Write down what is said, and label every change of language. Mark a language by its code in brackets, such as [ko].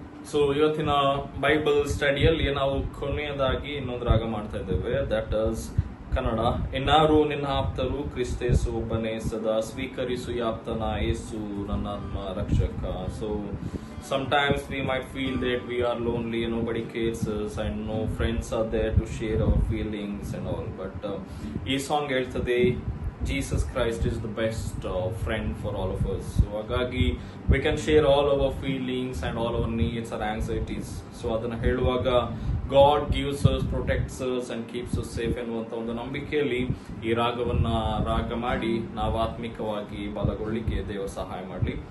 [kn] So ಇವತ್ತಿನ Bible ಸ್ಟಡಿಯಲ್ಲಿ ನಾವು ಕೊನೆಯದಾಗಿ ಇನ್ನೊಂದು ರಾಗ ಮಾಡ್ತಾ ಇದ್ದೇವೆ, [en] that is [kn] ಕನ್ನಡ. ಇನ್ನಾರು ನಿನ್ನ ಆಪ್ತರು, ಕ್ರಿಸ್ತೇಸು ಒಬ್ಬನೇ ಸದಾ, ಸ್ವೀಕರಿಸು ಯಾಪ್ತನ ಯೇಸು ನನ್ನಾತ್ಮ ರಕ್ಷಕ. [en] so sometimes we might feel that we are lonely and nobody cares us and no friends are there to share our feelings and all, but [kn] ಈ ಸಾಂಗ್ ಹೇಳ್ತದೆ [en] Jesus Christ is the best friend for all of us. So [kn] ಹಾಗಾಗಿ [en] we can share all our feelings and all our needs and anxieties. [kn] So ಅದನ್ನ ಹೇಳುವಾಗ [en] God gives us, protects us and keeps us safe [kn] ಎನ್ನುವಂತ ಒಂದು ನಂಬಿಕೆಯಲ್ಲಿ ಈ ರಾಗವನ್ನ ರಾಗ ಮಾಡಿ ನಾವು ಆತ್ಮಿಕವಾಗಿ ಬಲಗೊಳ್ಳಿಕ್ಕೆ ದೇವರು ಸಹಾಯ ಮಾಡಲಿ.